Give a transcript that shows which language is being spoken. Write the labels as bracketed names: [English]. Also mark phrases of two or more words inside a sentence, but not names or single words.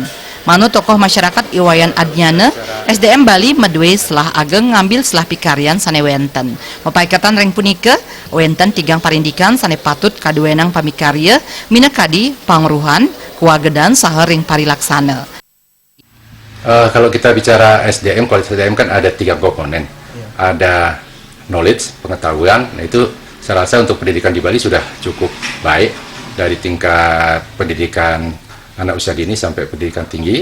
[Balinese] Manu tokoh masyarakat Iwayan Adnyana, SDM Bali medwe selah ageng ngambil selah pikarian sane wenten. Mapaikatan ring punika, wenten tigang parindikan sane patut kaduenang pamikarya, minakadi pangruhan, kuagedan saha ring parilaksana. [Indonesian] Kalau kita bicara SDM, kualitas SDM kan ada 3 komponen. Ada knowledge, pengetahuan, nah itu saya rasa untuk pendidikan di Bali sudah cukup baik dari tingkat pendidikan anak usia dini sampai pendidikan tinggi.